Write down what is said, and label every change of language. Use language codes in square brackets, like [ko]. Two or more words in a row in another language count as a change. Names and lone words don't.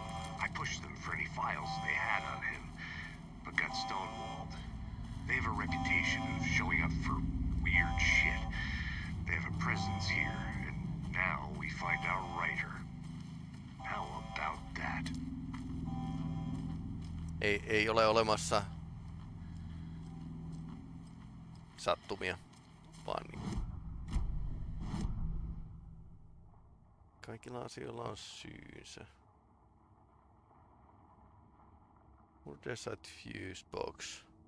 [en] I pushed them for any files they had on him, but got stonewalled. They have a reputation of showing up for weird shit. They have a presence here, and now we find our writer. How about that? [fi] Ei ole olemassa sattumia, vaan niin. Kaikilla asioilla on syynsä. [en] Murderside Fuse Box.